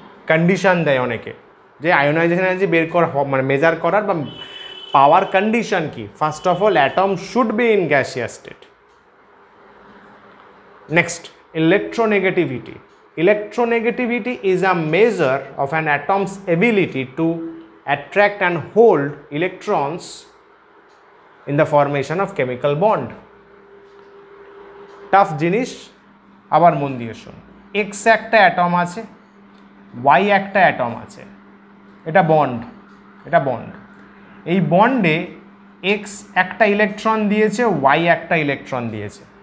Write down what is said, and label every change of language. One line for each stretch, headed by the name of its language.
Bangla: Condition দেয় অনেকে যে আয়োনাইজেশন এনার্জি বের করা, মানে মেজার করার বা পাওয়ার কন্ডিশন কি,
English: First of all atom should be in gaseous state. Next, electronegativity. Electronegativity is a measure of an atom's ability to attract and hold electrons in the formation of chemical bond.
Bangla: Tough জিনিস, আবার মন দিয়ে শুন। X একটা atom আছে, Y একটা atom আছে, এটা বন্ড, এটা বন্ড। এই বন্ডে X একটা ইলেকট্রন দিয়েছে, Y একটা ইলেকট্রন দিয়েছে।